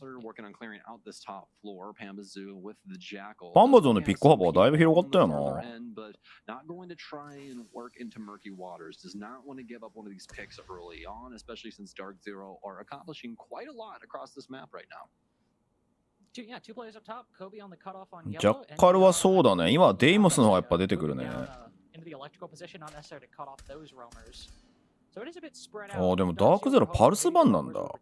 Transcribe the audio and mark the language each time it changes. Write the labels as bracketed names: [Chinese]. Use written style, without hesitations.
[English] They're working on clearing out this top floor. Pambazoo with the Jackal. [Japanese] パンバゾーのピック幅はだいぶ広がったよな。 [English] But not going to try and work into murky waters. Does not want to give up one of these picks early on, especially since Dark Zero are accomplishing quite a lot across this map right now. Two players up top. Kobe on the cutoff on yellow. [Japanese] ジャッカルはそうだね。今はデイモスの方がやっぱ出てくるね。 [English] Into the electrical position, not necessary to cut off those roamers. So it is a bit spread [Japanese] ああでもダークゼロパルス版なんだ。